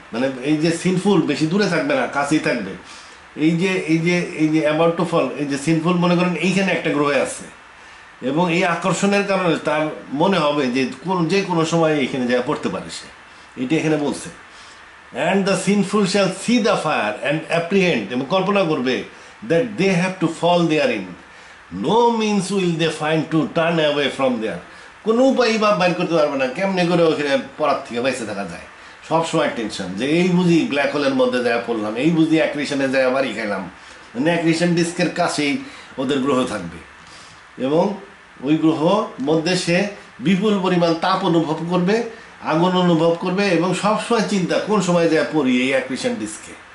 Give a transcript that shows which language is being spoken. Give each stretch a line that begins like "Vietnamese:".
Bangla: মানে এই যে সিনফুল বেশি দূরে থাকবে না, কাছেই থাকবে। এই যে
English: about to fall,
Bangla: এই যে সিনফুল মনে করেন এইখানে একটা গ্রহে আছে, এবং এই আকর্ষণের কারণে তার মনে হবে যে কোনো সময় এখানে যা পড়তে পারে সে। এটা এখানে বলছে।
English: And the sinful shall see the fire and apprehend,
Bangla: এবং কল্পনা করবে
English: that they have to fall therein. No means will they find to turn away from there.
Bangla: কোনো উপায় বা বাইর করতে পারবে না কেমনে করে ওখানে পড়ার থেকে বেঁচে থাকা যায়। সবসময় টেনশন যে এই বুঝি ব্ল্যাক হোলের মধ্যে যায় পড়লাম, এই বুঝি অ্যাক্রিশনে যায় বাড়ি খাইলাম। মানে অ্যাক্রিশন ডিস্কের কাছেই ওদের গ্রহ থাকবে এবং ওই গ্রহ মধ্যে সে বিপুল পরিমাণ তাপ অনুভব করবে, আগুন অনুভব করবে এবং সবসময় চিন্তা কোন সময় যায় পড়ি এই অ্যাক্রিশন ডিস্কে।